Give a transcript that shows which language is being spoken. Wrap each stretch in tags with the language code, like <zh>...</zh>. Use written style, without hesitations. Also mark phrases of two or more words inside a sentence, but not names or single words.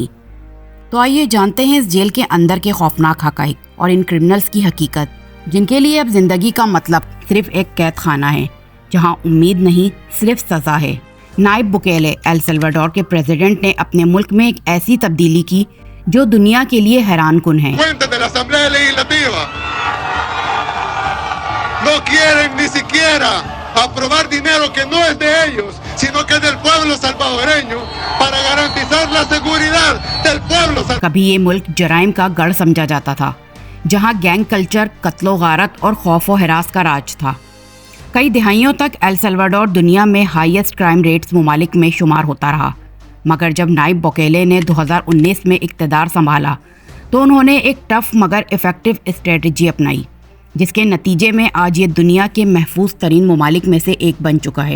<ur>تو آئیے جانتے ہیں اس جیل کے اندر کے خوفناک حقائق اور ان کریمنلز کی حقیقت، جن کے لیے اب زندگی کا مطلب صرف ایک قید خانہ ہے، جہاں امید نہیں صرف سزا ہے. نایب بوکیلے ایل سلواڈور کے پریزیڈنٹ نے اپنے ملک میں ایک ایسی تبدیلی کی جو دنیا کے لیے حیران کن ہے.</ur> <es>No quieren ni siquiera aprobar dinero que no es de ellos, sino que es del pueblo salvadoreño para garantizar la seguridad del pueblo।</es> <ur>کبھی یہ ملک جرائم کا گڑھ سمجھا جاتا تھا، جہاں</ur> <en>gang culture,</en> <ur>قتل و غارت اور خوف و ہراس کا راج تھا. کئی دہائیوں تک ایل سلواڈور دنیا میں</ur> <en>highest crime rates</en> <ur>ممالک میں شمار ہوتا رہا، مگر جب نایب بوکیلے نے 2019 میں اقتدار سنبھالا تو انہوں نے ایک ٹف مگر</ur> <en>effective strategy</en> <ur>اپنائی، جس کے نتیجے میں آج یہ دنیا کے محفوظ ترین ممالک میں سے ایک بن چکا ہے.</ur>